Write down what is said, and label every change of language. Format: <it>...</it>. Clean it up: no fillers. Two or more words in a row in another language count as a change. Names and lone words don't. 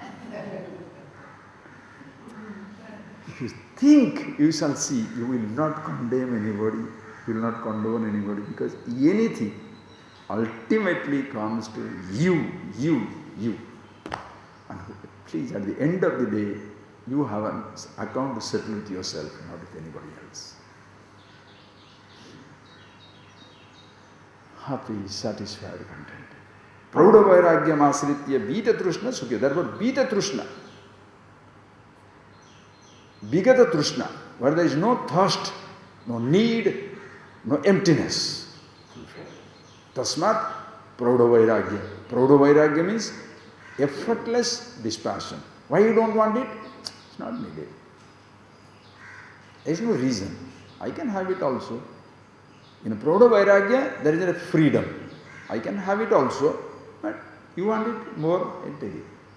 <en>If you think, you shall see, you will not condemn anybody, you will not condone anybody, because anything ultimately comes to you. And please, at the end of the day, you have an account to settle with yourself, not with anybody else. Happy, satisfied, content.</en> <sa>प्रौढ वैराग्यम् आश्रित्य वीत तृष्णा सुखी.</sa> <en>Therefore,</en> <sa>वीत तृष्णा. विगत तृष्णा,</sa> <en>where there is no thirst, no need, no emptiness.</en> <sa>तस्मात् प्रौढ वैराग्य. प्रौढ वैराग्य</sa> <en>means effortless dispassion. Why you don't want it? It's not needed. There is no reason. I can have it also. In a</en> <sa>प्रौढ वैराग्य,</sa> <en>there is a freedom. I can have it also, but you want it more, I take it.</en>